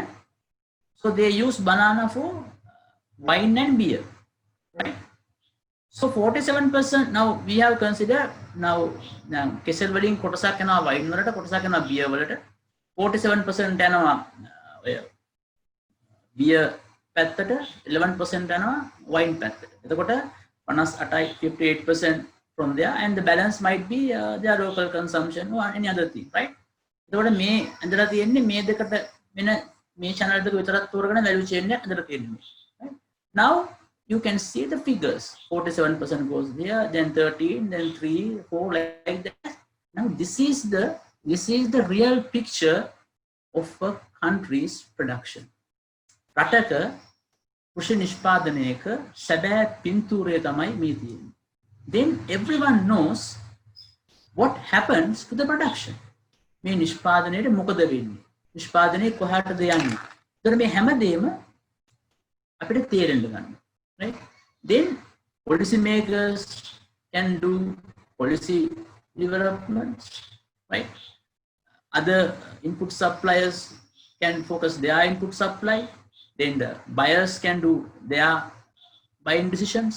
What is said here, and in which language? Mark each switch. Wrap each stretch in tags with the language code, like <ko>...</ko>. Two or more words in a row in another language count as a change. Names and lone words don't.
<en>So they use banana for wine and beer, right? So 47%, now we have considered, now</en> <si>kesel වලින් කොටසක් යනවා</si> <en>wine වලට,</en> <si>කොටසක් යනවා beer වලට. 47% යනවා beer පැත්තට, 11% යනවා wine පැත්තට.</si> <en>එතකොට 58, 58% from there, and the balance might be their local consumption or any other thing, right?</en> <si>එතකොට මේ ඇඳලා තියෙන්නේ මේ දෙකට වෙන මේ channel දෙක විතරක් තෝරගෙන</si> <en>value chain</en> <si>එක ඇඳලා තියෙන්නේ.</si> <en>Right? Now you can see the figures. 47% goes there, then 13, then 3, 4, like that. Now this is the real picture of a country's production.</en> <si>රටක කෘෂි නිෂ්පාදනයක සැබෑ පින්තූරය තමයි මේ තියෙන්නේ.</si> <en>Then everyone knows what happens to the production.</en> <si>මේ නිෂ්පාදනයේ මොකද වෙන්නේ? නිෂ්පාදනයේ කොහාටද යන්නේ? ඒතර මේ හැමදේම අපිට තේරෙන්න ගන්න.</si> <en>Right? Then policy makers can do policy development, right? Other input suppliers can focus their input supply. Then the buyers can do their buying decisions.</en>